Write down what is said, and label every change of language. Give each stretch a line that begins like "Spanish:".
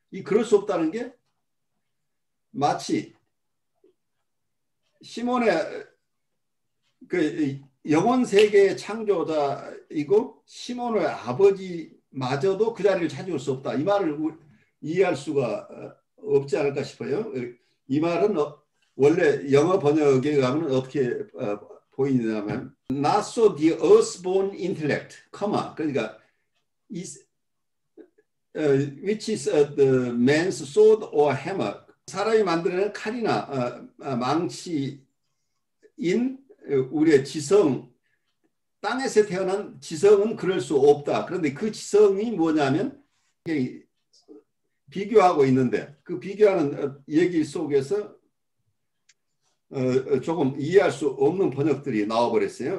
Korean: 이 그럴 수 없다는 게 마치 시몬의 그 영혼세계의 창조자이고 시몬의 아버지마저도 그 자리를 차지할 수 없다. 이 말을 이해할 수가 없지 않을까 싶어요. 이 말은 원래 영어 번역에 가면 어떻게 보이냐면
English: not so the earthborn intellect,
Korean: 그러니까
English: which is the man's sword or hammer,
Korean: 사람이 만들어낸 칼이나 망치인 우리의 지성, 땅에서 태어난 지성은 그럴 수 없다. 그런데 그 지성이 뭐냐면 비교하고 있는데 그 비교하는 얘기 속에서 조금 이해할 수 없는 번역들이 나와버렸어요.